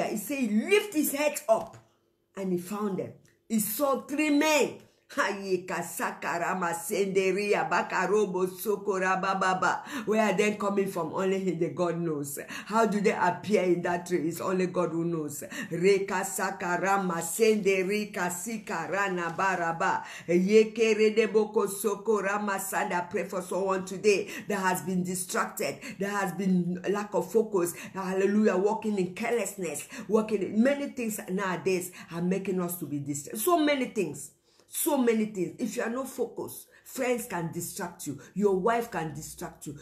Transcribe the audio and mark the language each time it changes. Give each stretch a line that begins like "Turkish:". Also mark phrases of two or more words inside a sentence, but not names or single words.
English: He said he lifted his head up and he found them. He saw 3 men. Where are they coming from? Only the God knows. How do they appear in that tree? It's only God who knows. Reka sakarama senderika sikarana baraba yekere deboko sokorama sanda. Pray for someone today that has been distracted, that has been lack of focus. Hallelujah. Walking in carelessness, walking in many things nowadays are making us to be distracted. So many things. So many things. If you are not focused, friends can distract you. Your wife can distract you.